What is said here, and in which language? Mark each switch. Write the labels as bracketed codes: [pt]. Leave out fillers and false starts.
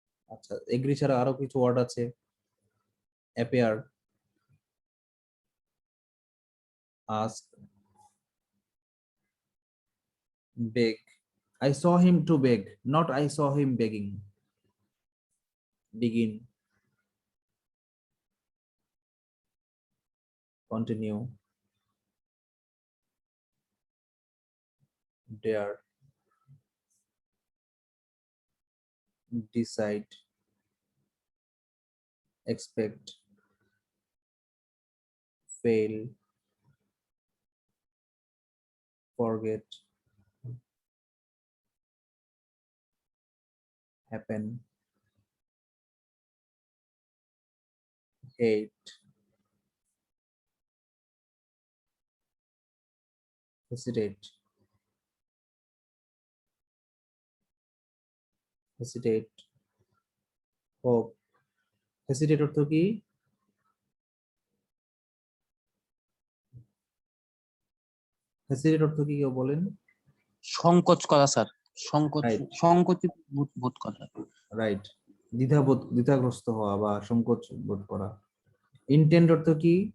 [bn] আচ্ছা, এগ্রি ছাড়া আরো কিছু ওয়ার্ড আছে। Appear, ask, beg. [en] I saw him to beg, not I saw him begging. Begin, continue, dare, decide, expect, fail, forget, happen, hate, hesitate, hesitate, hope. [bn] Hesitate অর্থ কি? Hesitate অর্থ কি কেউ বলেন? সংকোচ করা স্যার, সংকোচ, [en] Right, [bn] সংকোচিত বোধ করা। right. দ্বিধাগ্রস্ত হওয়া বা সংকোচ বোধ করা। ইন্টেন্ট অর্থ কি?